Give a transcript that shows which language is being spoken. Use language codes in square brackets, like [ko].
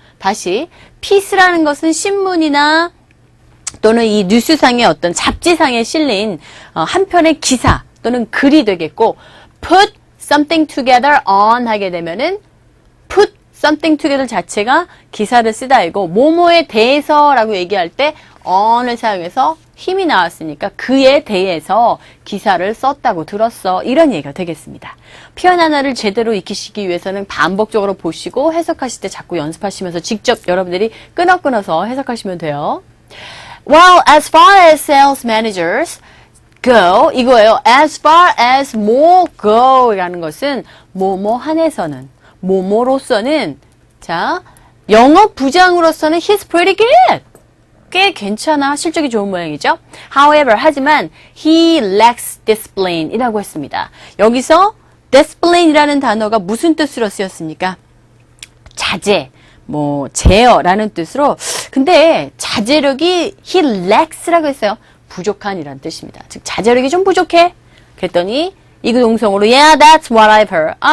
[ko] 다시 piece라는 것은 신문이나 또는 이 뉴스상의 어떤 잡지상에 실린 한 편의 기사 또는 글이 되겠고 [en] put something together on [ko] 하게 되면은 put something together 자체가 기사를 쓰다이고 뭐뭐에 대해서라고 얘기할 때 on을 사용해서 힘이 나왔으니까 그에 대해서 기사를 썼다고 들었어. 이런 얘기가 되겠습니다. 표현 하나를 제대로 익히시기 위해서는 반복적으로 보시고 해석하실 때 자꾸 연습하시면서 직접 여러분들이 끊어서 해석하시면 돼요. [en] Well, as far as sales managers go, 이거예요. As far as more go [ko] 라는 것은 뭐뭐 한에서는, 뭐뭐로서는, 자, 영업 부장으로서는 [en] he's pretty good. [ko] 꽤 괜찮아. 실적이 좋은 모양이죠. [en] However, 하지만 he lacks discipline [ko] 이라고 했습니다. 여기서 discipline 이라는 단어가 무슨 뜻으로 쓰였습니까? 자제, 제어라는 뜻으로. 근데 자제력이 he lacks라고 했어요. 부족한 이라는 뜻입니다. 즉 자제력이 좀 부족해. 그랬더니 이그 동성으로 [en] yeah, that's what I've heard.